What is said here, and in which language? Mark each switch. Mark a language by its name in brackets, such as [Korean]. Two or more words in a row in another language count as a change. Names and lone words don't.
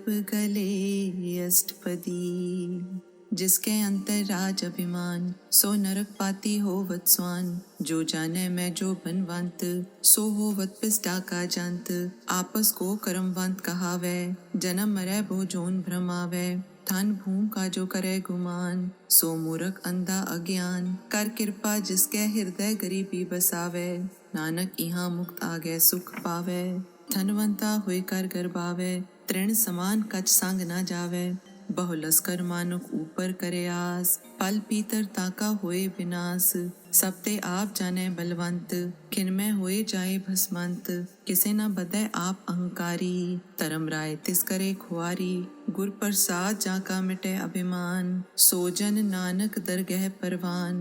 [Hindi] गले अष्टपदी, जिसके अंतर राज अभिमान, सो नरक पाती होवत स्वान, जो जाने मैं जो बनवंत, सो होवत पिष्टा का जंत, आपस को कर्मवंत कहावे, जन्म मरै भो जोन भ्रमावे, धन भूम का जो करे गुमान, सो मूर्ख अंधा अज्ञान, कर कृपा जिसके हृदय गरीबी बसावे, नानक यहाँ मुक्त आगे सुख पावे, धनवंता हुई कर गर्भावे, तृण समान कछ संग न जावे, बहु लस्कर मानुक ऊपर करे आस, पल पीतर ताका होए विनाश, सब ते आप जाने बलवंत, खिन में होए जाए भस्मंत, किसे न बदे आप अहंकारी, धर्म राय तिस करे खुआरी, गुर प्रसाद जाका मिटे अभिमान, सोजन नानक दरगह परवान,